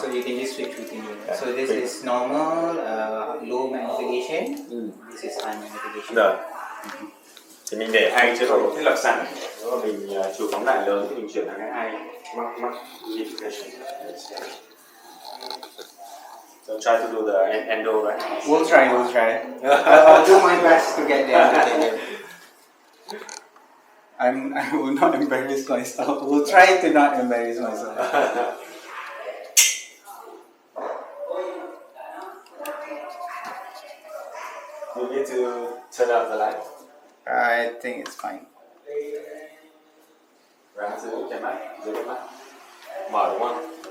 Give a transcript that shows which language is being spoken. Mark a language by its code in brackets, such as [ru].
[en] So you can just switch between them. So this is normal, low magnification. This is high magnification. [vi] Rồi. Thì mình để hai chế độ thiết lập sẵn. Nếu mà mình chủ phóng đại lớn thì mình chuyển sang cái hai magnification. [en] So try to do the endo, right? We'll try. I'll do my best to get there. I will not embarrass myself. We'll try to not embarrass myself. You need to turn out the light. I think it's fine. [vi] Ra dưới cái mắt, mở đúng không?